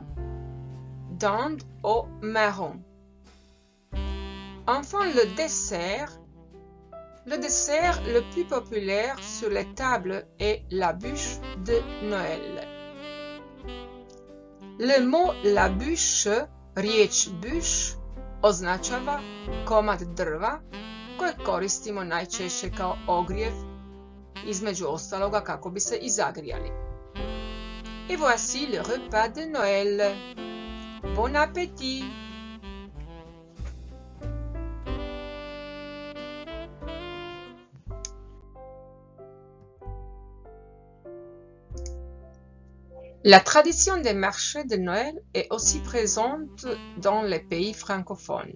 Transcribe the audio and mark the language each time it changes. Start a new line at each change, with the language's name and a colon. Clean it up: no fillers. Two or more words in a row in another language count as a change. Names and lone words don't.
French: Dinde au marron. Enfin, le dessert le plus populaire sur les tables est la bûche de Noël. Le mot la bûche,
Croatian: riječ bûche, označava komad drva koje koristimo najčešće kao ogrijev, između ostaloga kako bi se i zagrijali.
French: Et voici le repas de Noël. Bon appétit! La tradition des marchés de Noël est aussi présente dans les pays francophones.